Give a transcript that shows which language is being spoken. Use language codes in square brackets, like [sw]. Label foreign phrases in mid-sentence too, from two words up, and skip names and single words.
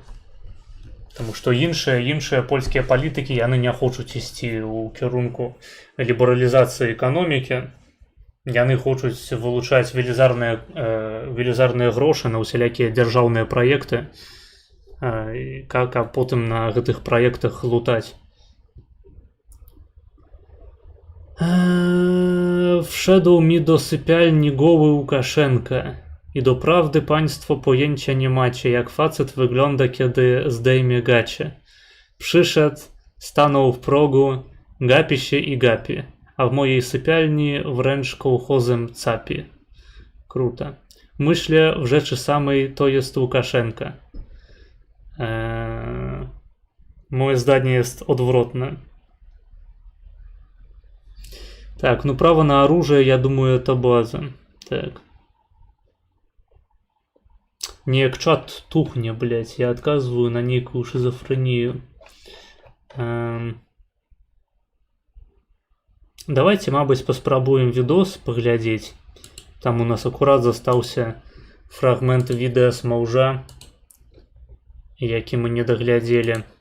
[be] Таму што іншыя польскія палітыкі, яны не хочуць ісці ў кірунку лібералізацыі эканомікі. Яны хочуць вылучаць велізарныя грошы на ўсялякія дзяржаўныя праекты, каб потым на гэтых праектах лутаць. [pl] Wszedł mi do sypialni goły Łukaszenka i doprawdy państwo pojęcia nie macie, jak facet wygląda, kiedy zdejmie gacie. Przyszedł, stanął w progu, gapi się i gapi. A w mojej sypialni wręcz kołchozem capi. Kruto. Myślę, w rzeczy samej to jest Łukaszenka. Moje zdanie jest odwrotne. [ru] Так, ну право на оружие, я думаю, это база. Так. Неяк чат тухне, блять, я отказываю на некую шизофрению. [be] Давайте, мабыць, паспрабуем відос паглядзець. Там у нас акурат застаўся фрагмент відэа з маўжа, які мы не даглядзелі.